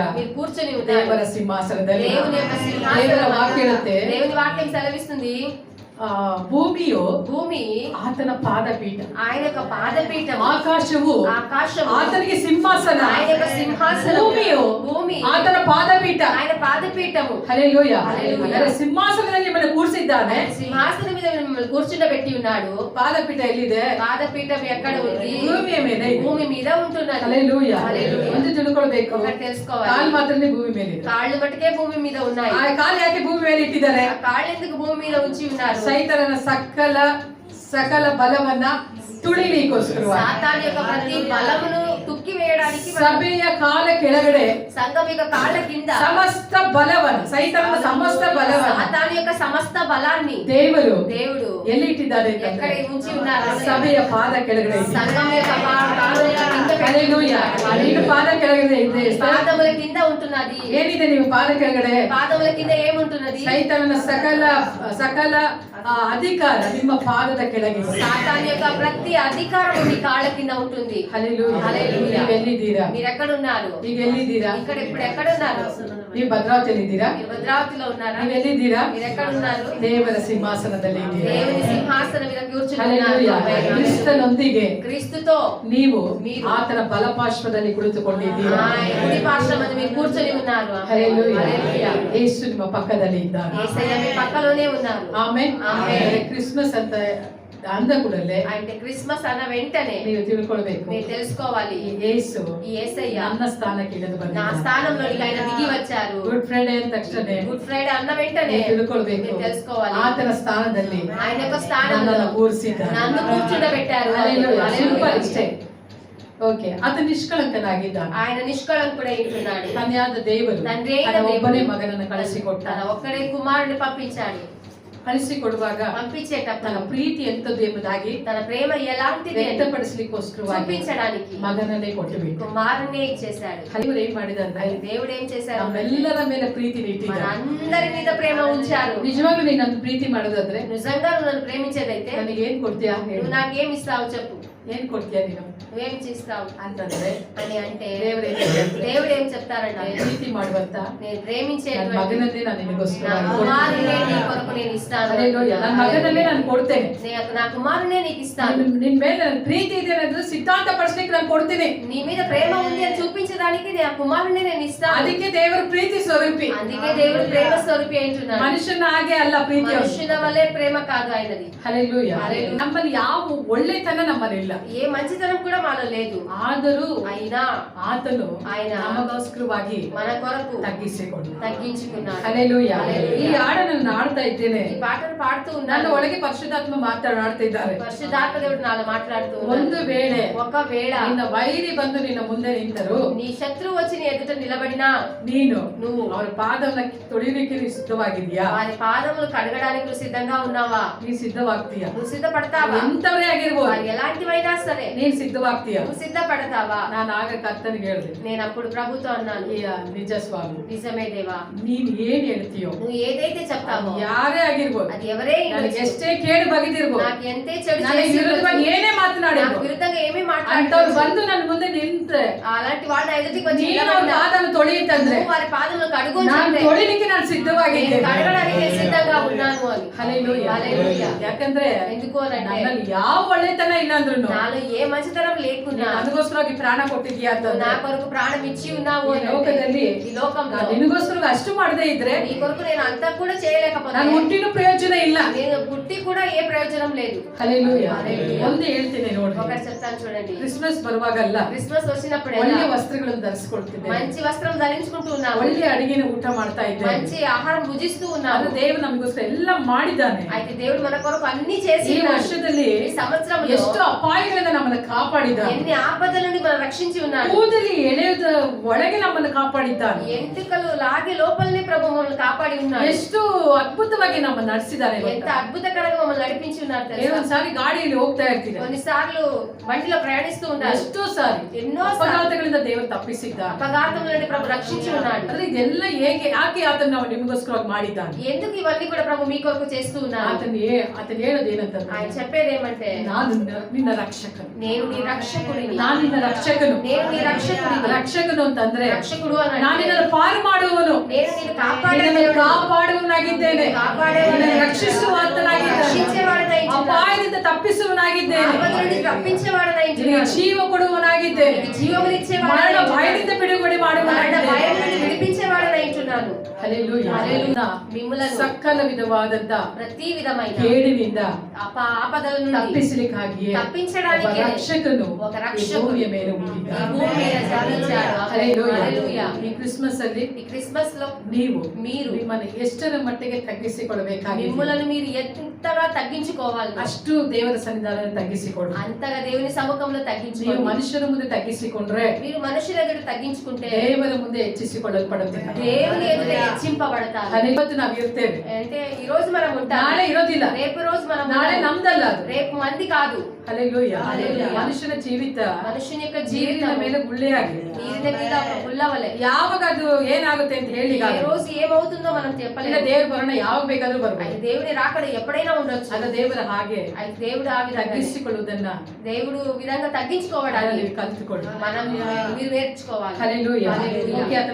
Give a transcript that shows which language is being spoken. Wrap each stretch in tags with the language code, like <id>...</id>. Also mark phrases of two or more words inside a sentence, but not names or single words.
<te>మీరు కూర్చొని ఉన్నారు</te> <kn>ದೇವರ ಸಿಂಹಾಸನದಲ್ಲಿ.</kn> <te>దేవుని యొక్క</te> <kn>ದೇವರ ವಾಕ್ಯ</kn> <te>సింహాసనం.</te> <kn>ಹೇಳುತ್ತೆ,</kn> <te>దేవుని వాక్యం సెలవిస్తుంది,</te> <kn>ಭೂಮಿಯು</kn> <te>భూమి</te> <kn>ಆತನ ಪಾದಪೀಠ,</kn> <te>ఆయన యొక్క పాదపీఠం,</te> <kn>ಆಕಾಶವು</kn> <te>ఆకాశము</te> <kn>ಆತನಿಗೆ ಸಿಂಹಾಸನ,</kn> <te>ఆయన యొక్క సింహాసనం,</te> <kn>ಭೂಮಿಯು</kn> <te>భూమి</te> <kn>ಆತನ ಪಾದಪೀಠ.</kn> <te>ఆయన పాదపీఠము.</te> <kn>ಹಲ್ಲೆಲೂಯಾ.</kn> <te>హల్లెలూయా.</te> <kn>ಅಂದರೆ ಸಿಂಹಾಸನದಲ್ಲಿ ನಿಮ್ಮನ್ನು ಕೂರಿಸಿದ್ದಾನೆ.</kn> <te>సింహాసనం మీద మిమ్మల్ని కూర్చుండబెట్టి ఉన్నాడు.</te> <kn>ಪಾದಪೀಠ ಎಲ್ಲಿದೆ?</kn> <te>పాదపీఠం ఎక్కడ ఉంది?</te> <kn>ಭೂಮಿಯ ಮೇಲೆ ಇದೆ.</kn> <te>భూమి మీద ఉంటున్నది.</te> <kn>ಹಲ್ಲೆಲೂಯಾ.</kn> <te>హల్లెలూయా.</te> <kn>ಒಂದು ತಿಳ್ಕೊಳ್ಬೇಕು,</kn> <te>ఒకటి తెలుసుకోవాలి,</te> <kn>ಕಾಲು ಮಾತ್ರನೇ ಭೂಮಿ ಮೇಲೆ ಇದೆ.</kn> <te>కాళ్ళు మటుకే భూమి మీద ఉన్నాయి.</te> <kn>ಆ ಕಾಲು ಯಾಕೆ ಭೂಮಿ ಮೇಲೆ ಇಟ್ಟಿದ್ದಾರೆ?</kn> <te>ఆ కాళ్ళు ఎందుకు భూమి మీద ఉంచి ఉన్నారు?</te> <kn>ಸೈತಾನನ ಸಕಲ ಬಲವನ್ನ ತುಳಿಲಿಕ್ಕೋಸ್ಕರವಾಗಿ,</kn> <te>సాతాను యొక్క ప్రతి బలమును తుక్కి వేయడానికి,</te> <kn>ಸಭೆಯ ಕಾಲ ಕೆಳಗಡೆ</kn> <te>సంఘం యొక్క కాళ్ళ కింద</te> <kn>ಸಮಸ್ತ ಬಲವನ್ನು, ಸೈತಾನನ ಸಮಸ್ತ ಬಲವನ್ನು</kn> <te>సాతాను యొక్క సమస్త బలాన్ని</te> <kn>ದೇವರು</kn> <te>దేవుడు</te> <kn>ಎಲ್ಲಿ ಇಟ್ಟಿದ್ದಾರೆ</kn> <te>ఎక్కడ</te> <kn>ಅಂತಂದ್ರೆ</kn> <te>ఉంచి ఉన్నారు?</te> <kn>ಸಭೆಯ ಪಾದ ಕೆಳಗಡೆ ಇದೆ.</kn> <te>సంఘం యొక్క పాదముల కింద</te> <kn>ಹಲ್ಲೆಲೂಯಾ. ನೀನು ಪಾದ ಕೆಳಗಡೆ ಇದೆ.</kn> <te>పాదముల కింద ఉంటున్నది.</te> <kn>ಏನಿದೆ ನೀವು ಪಾದ ಕೆಳಗಡೆ?</kn> <te>పాదముల కింద ఏముంటున్నది?</te> <kn>ಸೈತಾನನ ಸಕಲ ಅಧಿಕಾರ ನಿಮ್ಮ ಪಾದದ ಕೆಳಗೆ.</kn> <te>సాతాను యొక్క ప్రతి అధికారం మీ కాళ్ళ కింద ఉంటుంది.</te> <kn>ಹಲ್ಲೆಲೂಯಾ.</kn> <te>హల్లెలూయా.</te> <kn>ನೀವು ಎಲ್ಲಿದ್ದೀರಾ?</kn> <te>మీరు ఎక్కడ ఉన్నారు?</te> <kn>ಈಗ ಎಲ್ಲಿದ್ದೀರಾ?</kn> <te>ఇక్కడ ఇప్పుడు ఎక్కడ ఉన్నారు?</te> <kn>ನೀವು ಭದ್ರಾವತಿಯಲ್ಲಿ ಇದ್ದೀರಾ?</kn> <te>మీరు భద్రావతిలో ఉన్నారా?</te> <kn>ನೀವು ಎಲ್ಲಿದ್ದೀರಾ?</kn> <te>మీరు ఎక్కడ ఉన్నారు?</te> <kn>ದೇವರ ಸಿಂಹಾಸನದಲ್ಲಿ ಇದ್ದೀರಾ.</kn> <te>దేవుని సింహాసనం మీద కూర్చుని</te> <kn>ಹಲ್ಲೆಲೂಯಾ.</kn> <te>ఉన్నారు.</te> <kn>ಕ್ರಿಸ್ತನೊಂದಿಗೆ</kn> <te>క్రీస్తుతో</te> <kn>ನೀವು ಆತನ ಬಲಪಾರ್ಶ್ವದಲ್ಲಿ ಕುಳಿತುಕೊಂಡಿದ್ದೀರಾ.</kn> <te>ఆయన కుడి పార్శ్వమందు మీరు కూర్చొని ఉన్నారు.</te> <kn>ಹಲ್ಲೆಲೂಯಾ.</kn> <te>హల్లెలూయా.</te> <kn>ಯೇಸು ನಿಮ್ಮ ಪಕ್ಕದಲ್ಲಿ ಇದ್ದಾನೆ.</kn> <te>యేసయ్య మీ పక్కలోనే ఉన్నారు.</te> <kn>ಆಮೆನ್. ಆಮೆನ್. ಕ್ರಿಸ್ಮಸ್ ಅಂತ ಅಂದ ಕೂಡಲೇ</kn> <te>అంటే క్రిస్మస్ అన్న వెంటనే</te> <kn>ನೀವು ತಿಳ್ಕೊಳ್ಬೇಕು,</kn> <te>మీరు తెలుసుకోవాలి,</te> <kn>ಈ ಯೇಸು</kn> <te>ఈ యేసయ్య</te> <kn>ನನ್ನ ಸ್ಥಾನಕ್ಕೆ ಇಳಿದು</kn> <te>నా</te> <kn>ಬಂದಿದ್ದಾನೆ.</kn> <te>స్థానంలోనికి ఆయన దిగి వచ్చారు.</te> <kn>ಗುಡ್ ಫ್ರೈಡೆ ಅಂದ ತಕ್ಷಣ</kn> <te>గుడ్ ఫ్రైడే అన్న వెంటనే</te> <kn>ನೀವು ತಿಳ್ಕೊಳ್ಬೇಕು,</kn> <te>మీరు తెలుసుకోవాలి,</te> <kn>ಆತನ ಸ್ಥಾನದಲ್ಲಿ</kn> <te>ఆయన యొక్క స్థానంలో</te> <kn>ನನ್ನನ್ನು ಕೂರಿಸಿದ್ದಾನೆ.</kn> <te>నన్ను కూర్చుండబెట్టారు.</te> <kn>ಹಲ್ಲೆಲೂಯಾ. ಸಿಂಪಲ್</kn> <te>హల్లెలూయా.</te> <kn>ಇಷ್ಟೇ. ಓಕೆ, ಆತ ನಿಷ್ಕಳಂಕನಾಗಿದ್ದಾನೆ.</kn> <te>ఆయన నిష్కళంకుడై ఉంటున్నాడు.</te> <kn>ತಂದೆಯಾದ ದೇವರು</kn> <te>తండ్రి అయిన</te> <kn>ತನ್ನ ಒಬ್ಬನೇ</kn> <te>దేవుడు</te> <kn>ಮಗನನ್ನು ಕಳಿಸಿಕೊಟ್ಟ.</kn> <te>తన ఒక్కడే కుమారుని పంపించాడు.</te> <kn>ಕಳಿಸಿಕೊಡುವಾಗ</kn> <te>పంపించేటప్పుడు</te> <kn>ತನ್ನ ಪ್ರೀತಿ ಎಂತದ್ದು ಎಂಬುದಾಗಿ</kn> <te>తన ప్రేమ ఎలాంటిది అని</te> <kn>ವ್ಯಕ್ತಪಡಿಸಲಿಕ್ಕೋಸ್ಕರವಾಗಿ</kn> <te>చూపించడానికి</te> <kn>ಮಗನನ್ನೇ ಕೊಟ್ಟುಬಿಟ್ಟು</kn> <te>కుమారునే ఇచ్చేశాడు.</te> <kn>ಹಲವರು ಏನ್ ಮಾಡಿದಂದ್ರೆ</kn> <te>దేవుడు ఏం చేశారు?</te> <kn>ನಮ್ಮೆಲ್ಲರ ಮೇಲೆ ಪ್ರೀತಿ</kn> <te>మన</te> <kn>ಇಟ್ಟಿದ್ದಾರೆ.</kn> <te>అందరి మీద ప్రేమ ఉంచారు.</te> <kn>ನಿಜವಾಗ್ಲೂ ನೀನು ನನ್ನ ಪ್ರೀತಿ ಮಾಡೋದಾದ್ರೆ</kn> <te>నిజంగా నువ్వు నన్ను ప్రేమించేదైతే</te> <kn>ನನಗೆ ಏನ್ ಕೊಡ್ತೀಯಾ ಹೇಳು?</kn> <te>నువ్వు నాకేం ఇస్తావు చెప్పు,</te> <kn>ಏನ್ ಕೊಡ್ತೀಯಾ ನೀನು</kn> <te>నువ్వేం చేస్తావు</te> <kn>ಅಂತಂದ್ರೆ</kn> <te>అని అంటే</te> <kn>ದೇವರು</kn> <te>ఏం చెప్తారంటే,</te> <kn>ಪ್ರೀತಿ ಮಾಡುವಂತ</kn> <te>నేను</te> <kn>ನನ್ನ</kn> <te>ప్రేమించేటువంటి</te> <kn>ಮಗನನ್ನೇ ನಾನು ನಿನಗೋಸ್ಕರ</kn> <te>నా కుమారునే నీ కొరకు నేను ఇస్తాను. హల్లెలూయా.</te> <kn>ನನ್ನ ಮಗನನ್ನೇ ನಾನು ಕೊಡ್ತೇನೆ.</kn> <te>నా కుమారునే నీకు ఇస్తాను.</te> <kn>ನಿನ್ ಮೇಲೆ ನನ್ನ ಪ್ರೀತಿ ಇದೆ ಅನ್ನೋದು ಸಿದ್ಧಾಂತ ಪಡಿಸ್ಲಿಕ್ಕೆ ನಾನು ಕೊಡ್ತೀನಿ.</kn> <te>నీ మీద ప్రేమ ఉంది అని చూపించడానికి నా కుమారునే నేను ఇస్తాను.</te> <kn>ಅದಕ್ಕೆ ದೇವರ ಪ್ರೀತಿ ಸ್ವರೂಪಿ.</kn> <te>అందుకే దేవుడు ప్రేమ స్వరూపి అంటున్నాడు.</te> <kn>ಮನುಷ್ಯನ ಹಾಗೆ ಅಲ್ಲ ಪ್ರೀತಿ.</kn> <te>మనుషుల వలె ప్రేమ కాదు ఆయనది. హల్లెలూయా.</te> <kn>ನಮ್ಮಲ್ಲಿ ಯಾವ ಒಳ್ಳೆತನ ನಮ್ಮಲ್ಲಿಲ್ಲ.</kn> <te>ఏ మంచితనం కూడా మనలో లేదు.</te> <kn>ಆದರೂ</kn> <te>అయినా</te> <kn>ಆತನು</kn> <te>ఆయన</te> <kn>ನಮಗೋಸ್ಕರವಾಗಿ</kn> <te>మన కొరకు తగ్గించుకున్నాడు. హల్లెలూయా. ఈ</te> <kn>ಹಾಡನ್ನು ಹಾಡ್ತಾ ಇದ್ದೇನೆ.</kn> <te>ఈ పాటను పాడుతూ</te> <kn>ನನ್ನ</kn> <te>ఉన్నాను.</te> <kn>ಒಳಗೆ ಪರಿಶುದ್ಧಾತ್ಮ ಮಾತನಾಡ್ತಿದ್ದಾರೆ.</kn> <te>పరిశుద్ధాత్మ దేవుడు నాలో మాట్లాడుతూ ఉన్నాడు.</te> <kn>ಒಂದು ವೇಳೆ</kn> <te>ఒకవేళ</te> <kn>ನಿನ್ನ ವೈರಿ ಬಂದು ನಿನ್ನ ಮುಂದೆ ನಿಂತರು,</kn> <te>నీ శత్రువు వచ్చి నీ ఎదుట నిలబడినా</te> <kn>ನೀನು</kn> <te>నువ్వు</te> <kn>ಅವರ ಪಾದವನ್ನ ತೊಳಿಲಿಕ್ಕೆ ನೀನು ಸಿದ್ಧವಾಗಿದ್ಯಾ?</kn> <te>వారి పాదములు కడగడానికి నువ్వు సిద్ధంగా ఉన్నావా?</te> <kn>ನೀನು ಸಿದ್ಧವಾಗ್ತೀಯಾ?</kn> <te>నువ్వు సిద్ధపడతావా?</te> <kn>ಎಂತವರೇ ಆಗಿರ್ಬೋದು,</kn> <te>వారు ఎలాంటివైనా సరే</te> <kn>ನೀನು ಸಿದ್ಧವಾಗ್ತೀಯಾ?</kn> <te>నువ్వు సిద్ధపడతావా?</te> <kn>ನಾನು ಆಗ ಕರ್ತನಿಗೆ ಹೇಳಿದೆ,</kn> <te>నేను అప్పుడు ప్రభుతో అన్నాను,</te> <kn>ನಿಜ ಸ್ವಾಮಿ,</kn> <te>నిజమే దేవా,</te> <kn>ನೀನು ಏನ್ ಹೇಳ್ತೀಯೋ,</kn> <te>నువ్వు ఏదైతే చెప్తావో</te> <kn>ಯಾರೇ ಆಗಿರ್ಬೋದು,</kn> <te>అది ఎవరే</te> <kn>ನನಗೆ ಎಷ್ಟೇ ಕೇಡು ಬಗೆದಿರ್ಬೋದು,</kn> <te>నాకు ఎంతే చెడు</te> <kn>ನನಗೆ</kn> <te>చేసి</te> <kn>ವಿರುದ್ಧವಾಗಿ ಏನೇ</kn> <te>నాకు</te> <kn>ಮಾತನಾಡಿರ್ಬೋದು,</kn> <te>విరుద్ధంగా ఏమీ</te> <kn>ಅಂತವ್ರು</kn> <te>మాట్లాడతావు</te> <kn>ಬಂದು ನನ್ನ ಮುಂದೆ ನಿಂತ್ರೆ</kn> <te>అలాంటి వాళ్ళ ఎదుటికి వచ్చి</te> <kn>ನೀನು ಅವ್ರ</kn> <te>నిలబడినా,</te> <kn>ಪಾದವನ್ನು ತೊಳೆಯುತ್ತಂದ್ರೆ</kn> <te>నువ్వు వారి పాదములు కడుగు</te> <kn>ನಾನು</kn> <te>అంటే</te> <kn>ತೊಳಿಲಿಕ್ಕೆ ನಾನು</kn> <te>నేను</te> <kn>ಸಿದ್ಧವಾಗಿದ್ದೇನೆ.</kn> <te>కడగడానికి నేను సిద్ధంగా ఉన్నాను అని. హల్లెలూయా. హల్లెలూయా.</te> <kn>ಯಾಕಂದ್ರೆ</kn> <te>ఎందుకు అని అంటే</te> <kn>ನನ್ನಲ್ಲಿ ಯಾವ ಒಳ್ಳೆತನ ಇಲ್ಲ ಅಂದ್ರೂ</kn> <te>నాలో ఏ మంచితనం లేకున్నా</te> <kn>ನನಗೋಸ್ಕರವಾಗಿ ಪ್ರಾಣ ಕೊಟ್ಟಿದ್ಯಾ</kn> <te>నువ్వు</te> <kn>ಅಂತ</kn> <te>నా కొరకు ప్రాణం ఇచ్చి ఉన్నావు ఈ అని అంటే,</te> <kn>ಲೋಕದಲ್ಲಿ</kn> <te>ఈ లోకంలో</te> <kn>ನಿನಗೋಸ್ಕರ ಅಷ್ಟು ಮಾಡದೇ ಇದ್ರೆ</kn> <te>నీ కొరకు నేను అంతా కూడా చేయలేకపోతే</te> <kn>ನಾನು ಹುಟ್ಟಿನ ಪ್ರಯೋಜನ ಇಲ್ಲ.</kn> <te>నేను పుట్టి కూడా ఏ ప్రయోజనం లేదు.</te> <kn>ಹಲ್ಲೆಲೂಯಾ.</kn> <te>హల్లెలూయా.</te> <kn>ಒಂದು ಹೇಳ್ತೀನಿ ನೋಡಿ,</kn> <te>ఒకటి చెప్తాను చూడండి.</te> <kn>ಕ್ರಿಸ್ಮಸ್ ಬರುವಾಗಲ್ಲ</kn> <te>క్రిస్మస్ వచ్చినప్పుడు</te> <kn>ಒಳ್ಳೆ ವಸ್ತ್ರಗಳನ್ನು ಧರಿಸಿಕೊಳ್ತಿದ್ದೆ,</kn> <te>మంచి వస్త్రం ధరించుకుంటూ ఉన్నావు,</te> <kn>ಒಳ್ಳೆ ಅಡಿಗೆನ ಊಟ ಮಾಡ್ತಾ ಇದ್ದೆ.</kn> <te>మంచి ಆಹಾరం భుజిస్తూ ఉన్నావు.</te> <kn>ಅದು ದೇವರು ನಮಗೋಸ್ಕರ ಎಲ್ಲ ಮಾಡಿದ್ದಾನೆ.</kn> <te>అయితే దేవుడు మన కొరకు అన్ని చేసి</te> <kn>ಈ</kn> <te>ఉన్నాడు.</te> <kn>ವರ್ಷದಲ್ಲಿ</kn> <te>ఈ సంవత్సరంలో</te> <kn>ಎಷ್ಟು ಅಪಾಯಗಳಿಂದ ನಮ್ಮನ್ನು ಕಾಪಾಡಿದ್ದಾನೆ.</kn> <te>ఎన్ని ఆపదల నుండి మనం రక్షించి ఉన్నాడు.</te> <kn>ಕೂದಲಿ ಎಳೆಯುವುದ ಒಳಗೆ ನಮ್ಮನ್ನು ಕಾಪಾಡಿದ್ದಾನೆ.</kn> <te>ఎంటుకలు లాగే లోపలనే ప్రభు మమ్మల్ని కాపాడి ఉన్నాడు.</te> <kn>ಎಷ್ಟು ಅದ್ಭುತವಾಗಿ ನಮ್ಮನ್ನು ನಡೆಸಿದ್ದಾನೆ.</kn> <te>ఎంత అద్భుతకరంగా మమ్మల్ని నడిపించి ఉన్నారు తెలుసా?</te> <kn>ಒಂದ್ಸಾರಿ ಗಾಡಿಯಲ್ಲಿ ಹೋಗ್ತಾ ಇರ್ತೀನಿ,</kn> <te>కొన్నిసార్లు బండిలో ప్రయాణిస్తూ ఉన్నారు.</te> <kn>ಎಷ್ಟೋ ಸಾರಿ</kn> <te>ఎన్నో</te> <kn>ಅಪಘಾತಗಳಿಂದ ದೇವರು ತಪ್ಪಿಸಿದ್ದ.</kn> <te>అపఘాతముల నుండి ప్రభు రక్షించి ఉన్నాడు.</te> <kn>ಆದ್ರೆ ಇದೆಲ್ಲ ಯಾಕೆ ಆತನ ನಾವು ನಿಮಗೋಸ್ಕರವಾಗಿ ಮಾಡಿದ್ದಾನೆ.</kn> <te>ఎందుకు ఇవన్నీ కూడా ప్రభు మీ కొరకు చేస్తూ ఉన్నారు?</te> <kn>ಆತನ ಹೇಳೋದು ಏನಂತಂದ್ರೆ,</kn> <te>ఆయన చెప్పేది ఏమంటే,</te> <kn>ನಾನು ನಿನ್ನ ರಕ್ಷಕನು,</kn> <te>నేను నీ రక్షకుడిని,</te> <kn>ನಾನು ನಿನ್ನ ರಕ್ಷಕನು.</kn> <te>నేను నీ రక్షకుడిని.</te> <kn>ರಕ್ಷಕನು ಅಂತಂದ್ರೆ</kn> <te>రక్షకుడు అని</te> <kn>ನಾನು ನಿನ್ನನ್ನು ಪಾರು ಮಾಡುವವನು,</kn> <te>నేను నిన్ను కాపాడే</te> <kn>ನಿನ್ನನ್ನು</kn> <te>దేవుడు,</te> <kn>ಕಾಪಾಡುವವನಾಗಿದ್ದೇನೆ, ನಿನ್ನನ್ನು ರಕ್ಷಿಸುವಾತನಾಗಿದ್ದೇನೆ,</kn> <te>రక్షించేవాడనై</te> <kn>ಅಪಾಯದಿಂದ ತಪ್ಪಿಸುವವನಾಗಿದ್ದೇನೆ,</kn> <te>ఆపద నుండి తప్పించేవాడనై</te> <kn>ನಿನಗೆ ಜೀವ ಕೊಡುವವನಾಗಿದ್ದೇನೆ,</kn> <te>జీవమునిచ్చేవాడనై</te> <kn>ಮರಣ ಭಯದಿಂದ ಬಿಡುಗಡೆ</kn> <te>మరణ</te> <kn>ಮಾಡುವವನಾಗಿದ್ದೇನೆ.</kn> <te>భయం నుండి విడిపించేవాడనై ఉంటున్నాను.</te> <kn>ಹಲ್ಲೆಲೂಯಾ.</kn> <te>హల్లెలూయా. మిమ్ములను</te> <kn>ಸಕಲ ವಿಧವಾದಂತ</kn> <te>ప్రతి విధమైన</te> <kn>ಕೇಡಿನಿಂದ</kn> <te>ఆపదల నుండి</te> <kn>ತಪ್ಪಿಸಲಿಕ್ಕಾಗಿಯೇ</kn> <te>తప్పించడానికి</te> <kn>ಒಬ್ಬ ರಕ್ಷಕನು</kn> <te>ఒక</te> <kn>ಈ</kn> <te>రక్షకుడు</te> <kn>ಭೂಮಿಯ ಮೇಲೆ</kn> <te>ఈ</te> <kn>ಹುಟ್ಟಿದ್ದಾನೆ.</kn> <te>భూమి మీద జన్మించాడు.</te> <kn>ಹಲ್ಲೆಲೂಯಾ.</kn> <te>హల్లెలూయా.</te> <kn>ಈ ಕ್ರಿಸ್ಮಸ್ ಅಲ್ಲಿ</kn> <te>ఈ క్రిస్మస్ లో</te> <kn>ನೀವು</kn> <te>మీరు</te> <kn>ನಿಮ್ಮನ್ನು ಎಷ್ಟರ ಮಟ್ಟಿಗೆ ತಗ್ಗಿಸಿಕೊಳ್ಳಬೇಕಾಗಿದೆ,</kn> <te>మిమ్ములను మీరు ఎంతగా తగ్గించుకోవాలి,</te> <kn>ಅಷ್ಟು ದೇವರ ಸನ್ನಿಧಾನದಲ್ಲಿ ತಗ್ಗಿಸಿಕೊಳ್ಳಿ.</kn> <te>అంతగా దేవుని సముఖంలో</te> <kn>ನೀವು</kn> <te>తగ్గించుకోవాలి.</te> <kn>ಮನುಷ್ಯರ ಮುಂದೆ ತಗ್ಗಿಸಿಕೊಂಡ್ರೆ</kn> <te>మీరు మనుషుల ఎదుట తగ్గించుకుంటే</te> <kn>ದೇವರ ಮುಂದೆ ಹೆಚ್ಚಿಸಿಕೊಳ್ಳಲ್ಪಡುತ್ತೀರಿ.</kn> <te>దేవుని ఎదుట హెచ్చింపబడతారు.</te> <kn>ಅಲ್ಲಿ ಇವತ್ತು ನಾವು ಇರ್ತೇವೆ,</kn> <te>అంటే ఈ రోజు మనం ఉంటాం,</te> <kn>ನಾಳೆ ಇರೋದಿಲ್ಲ,</kn> <te>రేపు రోజు మనం</te> <kn>ನಾಳೆ</kn> <te>ఉంటాం.</te> <kn>ನಮ್ದಲ್ಲ ಅದು.</kn> <te>రేపు మంది కాదు.</te> <kn>ಹಲ್ಲೆಲೂಯಾ. ಹಲ್ಲೆಲೂಯಾ. ಮನುಷ್ಯನ ಜೀವಿತ</kn> <te>మనుషుని యొక్క</te> <kn>ನೀರಿನ</kn> <te>జీవితం</te> <kn>ಮೇಲೆ ಗುಳ್ಳೆಯಾಗಿದೆ.</kn> <te>నీరిన మీద ఒక పుల్లవలే.</te> <kn>ಯಾವಾಗ ಅದು ಏನಾಗುತ್ತೆ ಅಂತ ಹೇಳಿ</kn> <te>ఏ రోజు ఏమవుతుందో మనం</te> <kn>ಇಲ್ಲ,</kn> <te>చెప్పలేము.</te> <kn>ದೇವ್ರ ಬರೋಣ ಯಾವಾಗ ಬೇಕಾದ್ರೂ ಬರ್ಬೋದು.</kn> <te>అది దేవుని రాకడ ఎప్పుడైనా ఉండొచ్చు.</te> <kn>ಅಲ್ಲ, ದೇವರ ಹಾಗೆ</kn> <te>అది దేవుడు ఆ విధంగా</te> <kn>ತಗ್ಗಿಸಿಕೊಳ್ಳುವುದನ್ನ</kn> <te>దేవుడు విధంగా తగ్గించుకోవడానికి</te> <kn>ನೀವು ಕಲ್ತುಕೊಳ್ಳಿ.</kn> <te>మనం మీరు నేర్చుకోవాలి.</te> <kn>ಹಲ್ಲೆಲೂಯಾ.</kn> <te>హల్లెలూయా.</te> <kn>ಓಕೆ, ಆತನ</kn>